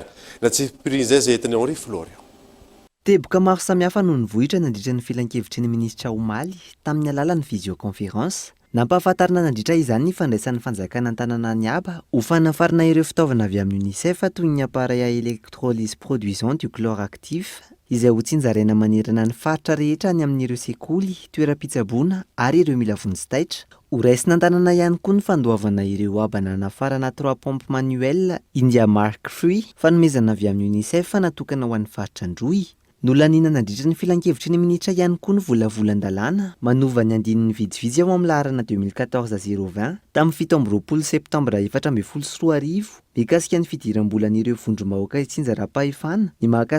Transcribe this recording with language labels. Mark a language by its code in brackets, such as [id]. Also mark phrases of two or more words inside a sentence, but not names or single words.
[mg] Na tsy prix zay entiny Henri Florian. Teboka maro samihafa no nivohitra nandritra ny filan-kevitry ny ministra omaly tamin'ny alalan'ny visioconférence. Nampahafantarina nandritra izany ny fandraisan'ny fanjakana an-tanana ny aba ho fanafarana ireo fitaovana avy amin'ny UNICEF toy ny [fr] appareil à électrolyse produisant du chlore actif, [mg] izay ho tsinjaraina manerana ny faritra rehetra any amin'ireo sekoly, toeram-pitsaboana ary ireo mila vonjy-taitra. Ho raisina an-tanana ihany koa ny fandoavana ireo abana nafarana 3 [fr] pompe manuel [mg] India Mark Free fanomezana avy amin'ny UNICEF natokana ho an'ny faritra Androy. Nolanina nandritra ny filan-kevitry ny minitra ihany koa ny volavolan-dalàna manova ny andinin'ny vitsivitsy ao amin'ny laharana 2014-020 tamin'ny 7 septambra 2024 mikasika ny fidiram-bolan'ireo vondrom-bahoaka itsinjaram-pahefana, ny mahakasika